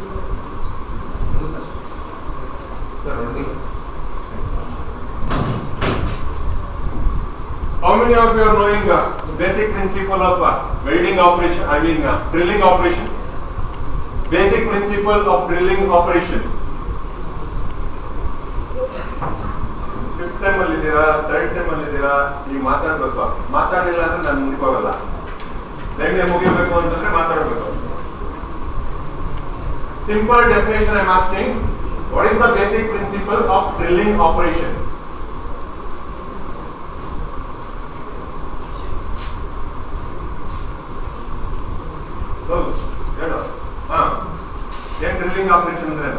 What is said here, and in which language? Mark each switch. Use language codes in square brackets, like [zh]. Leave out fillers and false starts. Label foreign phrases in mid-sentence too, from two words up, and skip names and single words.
[en] How many of you are knowing basic principle of welding operation, drilling operation? Basic principle of drilling operation. Fifth sem [kn] ಅಲ್ಲಿ ಇದೀರಾ, [en] third sem [kn] ಅಲ್ಲಿ ಇದೀರಾ, ಈ ಮಾತಾಡ್ಬೇಕು. ಮಾತಾಡಿಲ್ಲ ಅಂದ್ರೆ ನಾನು ಮುಂದಿಕೆ ಹೋಗಲ್ಲ. ಲೆಂಗೆ ಮುಗಿಬೇಕು ಅಂತಂದ್ರೆ ಮಾತಾಡ್ಬೇಕು. [en] Simple definition I am asking. What is the basic principle of drilling operation? Drilling operation.